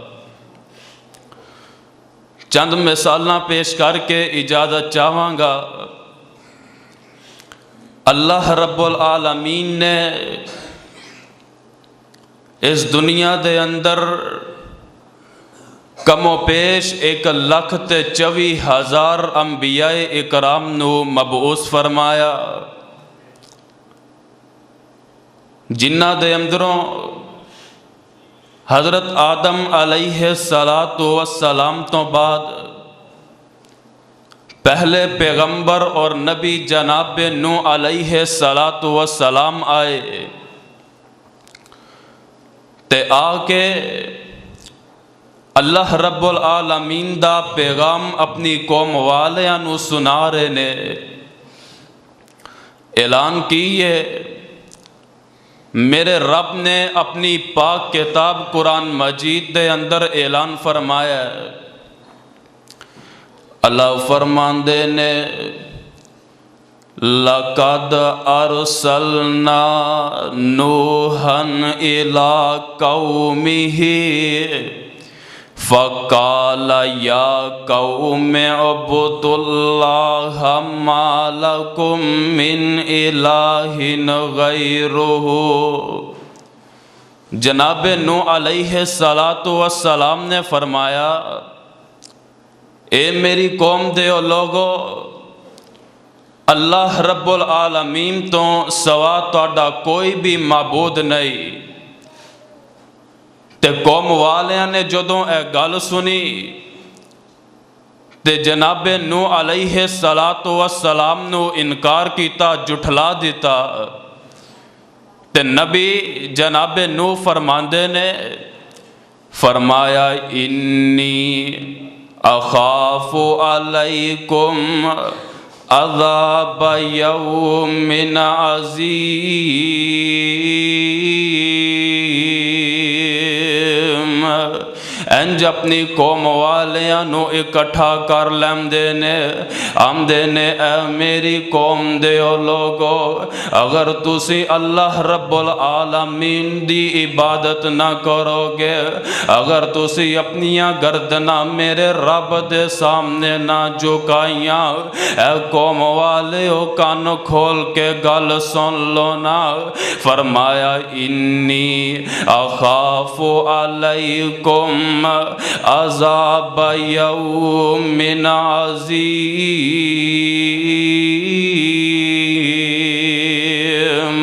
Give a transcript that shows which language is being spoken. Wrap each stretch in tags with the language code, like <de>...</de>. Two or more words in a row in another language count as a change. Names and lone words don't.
<pa>چند مثالاں پیش کر کے اجازت چاہواں گا۔ اللہ رب العالمین نے اس دنیا دے اندر کم و پیش 1,24,000 انبیاء اکرام نو مبعوث فرمایا، جنہ دے اندروں حضرت آدم علیہ السلام تو بعد پہلے پیغمبر اور نبی جناب نوح علیہ السلام آئے تے آ کے اللہ رب العالمین دا پیغام اپنی قوم والیاں نو سنا رہے نے، اعلان کیے میرے رب نے اپنی پاک کتاب قرآن مجید دے اندر اعلان فرمایا ہے۔ اللہ فرماندے نے</pa> <ar>لَقَدْ أَرْسَلْنَا نُوحًا إِلَىٰ قَوْمِهِ فَقَالَ يَا قَوْمِ اعْبُدُوا اللَّهَ مَا لَكُم مِّنْ إِلَٰهٍ غَيْرُهُ۔</ar> <pa>جناب نوح علیہ السلام نے فرمایا، اے میری قوم دیو لوگو، اللہ رب العالمین تو سوا تہاڈا کوئی بھی معبود نہیں۔ تے قوم والیاں نے جدوں اے گل سنی تے جناب نوح علیہ السلام نو انکار کیتا، جھٹلا دیتا۔ تے نبی جناب نوح فرماندے نے فرمایا</pa> <ar>انی اخاف علیکم عذاب یوم عظیم۔</ar> <pa>انج اپنی قوم والیاں نو اکٹھا کر لیندے نے، آمدے نے اے میری قوم دیو لوگو، اگر تسی اللہ رب العالمین دی عبادت نہ کرو گے، اگر تسی اپنیاں گردناں میرے رب دے سامنے نہ جھکائیاں، اے قوم والیو کان کھول کے گل سن لو نا۔ فرمایا</pa> <ar>انی اخاف علیکم عذاب یوم عظیم۔</ar>